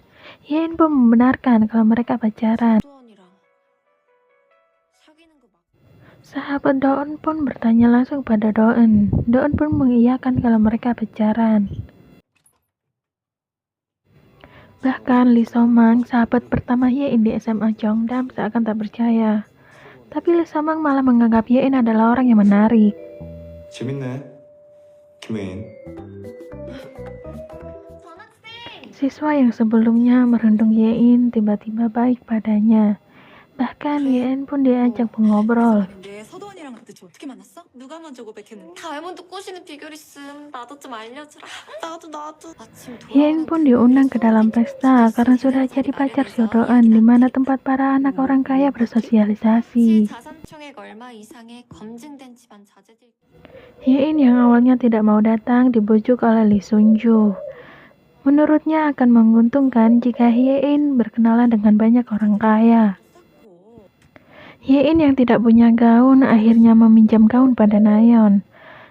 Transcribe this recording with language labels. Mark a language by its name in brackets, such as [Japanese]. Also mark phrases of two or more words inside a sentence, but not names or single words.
[Indonesian] Hye-in pun membenarkan kalau mereka pacaran. Sahabat Do-eun pun bertanya langsung pada Do-eun. Do-eun pun mengiyakan kalau mereka pacaran. Bahkan Lee So-mang, sahabat pertama Hye-in di SMA Cheongdam, seakan tak percaya. Tapi Lee So-mang malah menganggap Hye-in adalah orang yang menarik. [Korean] 재밌네. 김혜인. [Indonesian] Siswa yang sebelumnya merundung Hye-in tiba-tiba baik padanya. Bahkan Hye-in pun diajak mengobrol. [Korean] 근데 서도원이랑 도대체 어떻게 만났어? 누가 먼저 고백했는데? 다이아몬드 꼬시는 비결 있음. 나도 좀 알려주라. 나도. 아침 [Indonesian] Hye-in pun diundang ke dalam pesta karena sudah jadi pacar Seo-do-eun, di mana tempat para anak orang kaya bersosialisasi. [Korean] 자산총액 얼마 이상의 검증된 집안 자제들. [Indonesian] Hye-in yang awalnya tidak mau datang dibujuk oleh Lee Sun-ju. Menurutnya akan menguntungkan jika Hye-in berkenalan dengan banyak orang kaya. Hye-in yang tidak punya gaun akhirnya meminjam gaun pada Nayeon.